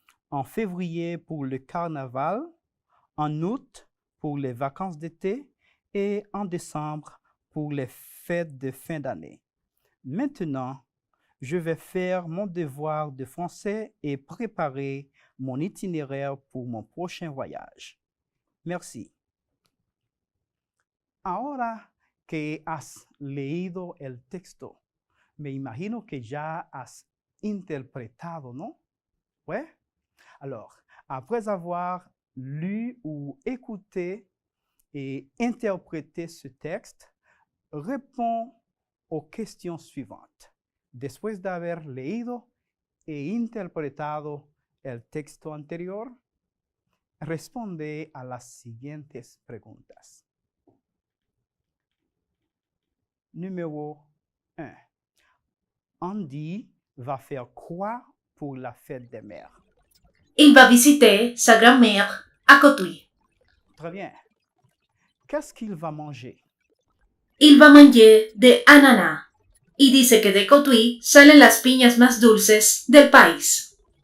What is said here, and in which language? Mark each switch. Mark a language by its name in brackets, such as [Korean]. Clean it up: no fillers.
[French] En février pour le carnaval, en août pour les vacances d'été et en décembre pour les fêtes de fin d'année. Maintenant, je vais faire mon devoir de français et préparer mon itinéraire pour mon prochain voyage. Merci. [Spanish] Ahora que has leído el texto, me imagino que ya has interpretado, ¿no? [French] Ouais? Alors, après avoir lu ou écouté et interprété ce texte, réponds aux questions suivantes. [Spanish] Después de haber leído e interpretado el texto anterior, responde a las siguientes preguntas. [French] Numéro 1. Andy va faire quoi pour la fête des mères? Il va visiter sa grand-mère à Cotuí. Très bien. Qu'est-ce qu'il va manger? Il va manger de [Spanish] ananá y dice que de Cotuí salen las piñas más dulces del país.